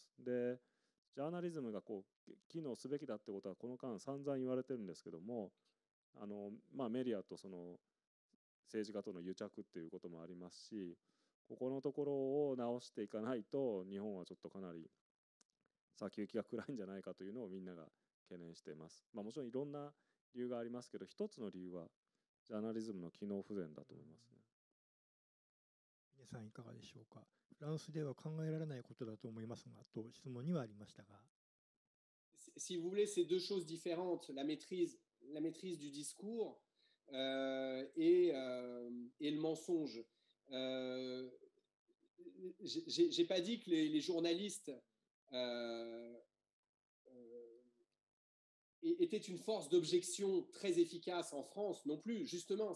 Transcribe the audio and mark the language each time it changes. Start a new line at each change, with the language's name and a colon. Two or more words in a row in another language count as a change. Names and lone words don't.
Japanese: で、ジャーナリズムが機能すべきだってことはこの間散々言われてるんですけども、メディアとその政治家との癒着っていうこともありますし、ここのところを直していかないと日本はちょっとかなり先行きが暗いんじゃないかというのをみんなが懸念しています。もちろんいろんな理由がありますけど、一つの理由はジャーナリズムの機能不全だと思いますね。皆さんいかがでしょうか。フランスでは考えられないことだと思いますが、と質問にはありましたが。
French: Si vous voulez, c'est deux choses différentes. La maîtrise du discours et le mensonge. J'ai pas dit que les journalistes était une force d'objection très efficace en France non plus, justement.